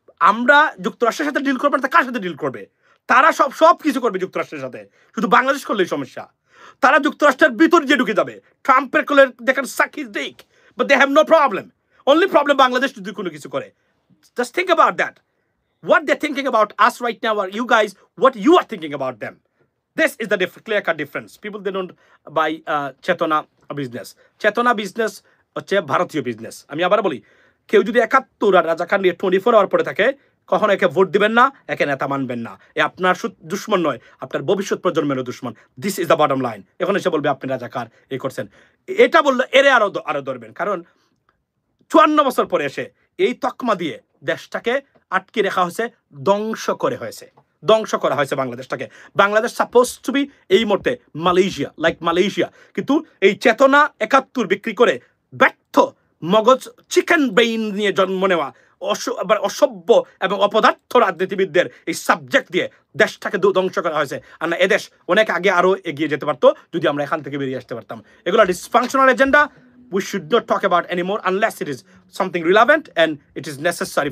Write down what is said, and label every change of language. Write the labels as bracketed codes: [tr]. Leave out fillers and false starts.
[bn] আমরা যুক্তরাষ্ট্রের সাথে ডিল করবো না, কার সাথে ডিল করবে? তারা সব কিছু করবে যুক্তরাষ্ট্রের সাথে, শুধু বাংলাদেশ করলেই সমস্যা। তারা যুক্তরাষ্ট্রের ভিতর যে ঢুকে যাবে, ট্রাম্পের কোলে দেখেন সাকিজ দিক, [en] But they have no problem. Only problem [bn] Bangladesh যদি কোনো কিছু করে। [en] Just think about that. What they're thinking about us right now are you guys, what you are thinking about them. This is the clear-cut difference. People, they don't buy Chetona business. [bn] Chetona business হচ্ছে ভারতীয় business. আমি আবার বলি, কেউ যদি 71 আর রাজা খান নিয়ে 24 hour পরে থাকে, কখনো একে ভোট দিবেন না, একে নেতা মানবেন না। এ আপনার দুশ্মন নয়, আপনার ভবিষ্যৎ প্রজন্মেরও দুশ্মন। [en] This is the bottom line. [bn] এখন এসে বলবে আপনি রাজাকার এ করছেন, এটা বললে এরে আরো ধরবেন। কারণ 54 বছর পরে এসে এই তকমা দিয়ে দেশটাকে আটকে রাখা হয়েছে, ধ্বংস করা হয়েছে বাংলাদেশটাকে। বাংলাদেশ [en] suppose to be [bn] এই মুহূর্তে মালয়েশিয়া, লাইক মালয়েশিয়া। কিন্তু এই চেতনা 71 বিক্রি করে ব্যর্থ মগজ চিকেন ব্রেইন নিয়ে জন্ম নেওয়া অসভ্য এবং অপদার্থ রাজনীতিবিদদের এই সাবজেক্ট দিয়ে দেশটাকে ধ্বংস করা হয়েছে। আর না, এদেশ অনেক আগে আরো এগিয়ে যেতে পারতো যদি আমরা এখান থেকে বেরিয়ে আসতে পারতাম। [en] এগুলো dysfunctional agenda. We should not talk about anymore unless it is something relevant and it is necessary.